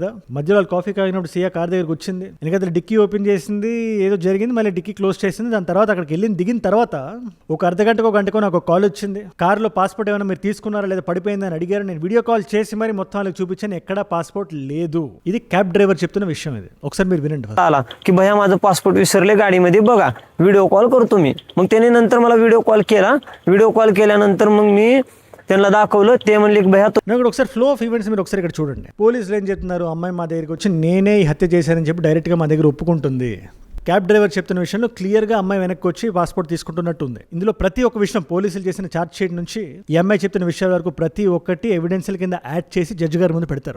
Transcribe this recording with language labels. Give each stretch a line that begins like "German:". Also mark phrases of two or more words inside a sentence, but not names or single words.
Telugu: మధ్యలో వాళ్ళు కాఫీ తాగినప్పుడు సియా కార్ దగ్గరికి వచ్చింది, ఎందుకంటే డిక్కీ ఓపెన్ చేసింది, ఏదో జరిగింది, మళ్ళీ డిక్కీ క్లోజ్ చేసింది. దాని తర్వాత అక్కడికి దిగిన తర్వాత ఒక అర్ధగంటకో గంటకో నాకు ఒక కాల్ వచ్చింది, కార్లో పాస్పోర్ట్ ఏమైనా మీరు తీసుకున్నారా లేదా పడిపోయిందని అడిగారు. నేను
English: video call
Telugu: చేసి మరి మొత్తం వాళ్ళకి చూపించాను, ఎక్కడా పాస్పోర్ట్ లేదు. ఇది
English: cab driver
Telugu: చెప్తున్న विषय ఇది, ఒకసారి మీరు వినండి.
Marathi: आला की भैया माझं पासपोर्ट विसरले गाडीमध्ये, बघा
English: video call
Marathi: करतो मी. मग त्याने नंतर मला
English: video call
Marathi: केल्यानंतर मग मी त्यांना दाखवलं, ते म्हणले की भैया
Telugu: నాకు ఒకసారి
English: flow of events
Telugu: మీరు ఒకసారి ఇక్కడ చూడండి. పోలీసులు ఏం చెప్తున్నారు, అమ్మాయి మా దగ్గరికి వచ్చి నేనే ఈ హత్య చేశానని చెప్పి డైరెక్ట్గా మా దగ్గర ఒప్పుకుంటుంది.
English: cab driver
Telugu: చెప్తున్న విషయంలో క్లియర్గా అమ్మాయి వెనక్కి వచ్చి పాస్పోర్ట్ తీసుకుంటున్నట్టు ఉంది. ఇందులో ప్రతి ఒక్క విషయం పోలీసులు చేసిన
English: charge sheet
Telugu: నుంచి ఈ అమ్మాయి చెప్తున్న విషయాల వరకు ప్రతి ఒక్కటి ఎవిడెన్స్ల కింద యాడ్ చేసి జడ్జి గారి ముందు పెడతారు.